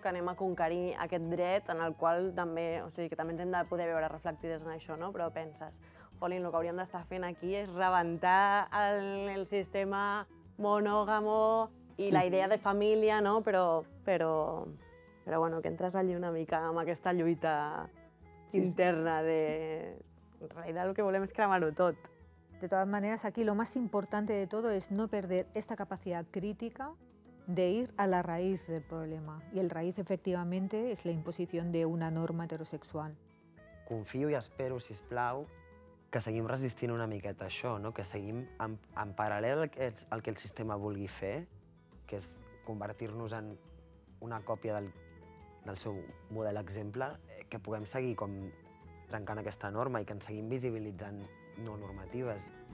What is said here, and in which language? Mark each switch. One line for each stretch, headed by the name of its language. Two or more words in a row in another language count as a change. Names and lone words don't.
Catalan: Que anem a conquerir aquest dret en el qual també, o sigui, que també ens hem de poder veure reflectides en això, no? Però penses, jolín, el que hauríem d'estar fent aquí és rebentar el sistema monògamo i la idea de família, no? Però bueno, que entres allí una mica amb aquesta lluita interna de...
Spanish: En realidad lo que
Catalan: volem es cremar-ho tot.
Spanish: De todas maneras, aquí lo más importante de todo es no perder esta capacidad crítica de ir a la raíz del problema. Y el raíz, efectivamente, es la imposición de una norma heterosexual.
Catalan: Confio i espero, si plau, que seguim resistint una miqueta a això, no? Que seguim en paral·lel al que el sistema vulgui fer, que és convertir-nos en una còpia del seu model exemple, que puguem seguir com trencant aquesta norma i que ens seguim visibilitzant no normatives.